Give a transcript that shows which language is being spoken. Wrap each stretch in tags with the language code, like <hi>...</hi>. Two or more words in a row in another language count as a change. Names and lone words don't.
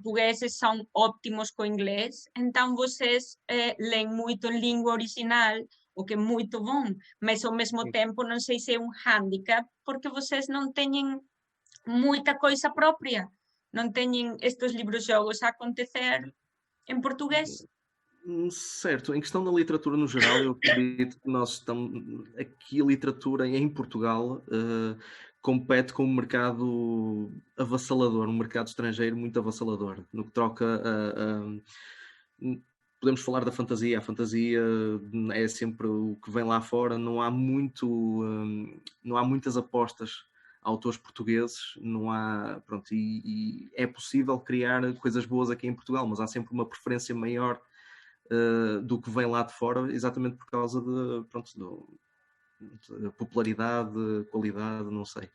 <gl>portugueses son óptimos co inglés, entón vocês len moito en lingua original, o que é moito bom, mas ao mesmo tempo non sei se é un hándicap, porque vocês non teñen moita coisa propia, non teñen estes libros-xogos a acontecer en portugués.</gl> <pt>Certo, em questão da literatura no geral, eu acredito que nós estamos aqui a literatura em Portugal compete com um mercado avassalador, um mercado estrangeiro muito avassalador, no que troca podemos falar da fantasia. A fantasia é sempre o que vem lá fora, não há muitas apostas a autores portugueses, não há, pronto, e é possível criar coisas boas aqui em Portugal, mas há sempre uma preferência maior do que vem lá de fora, exatamente por causa de popularidade, qualidade, não sei.</pt>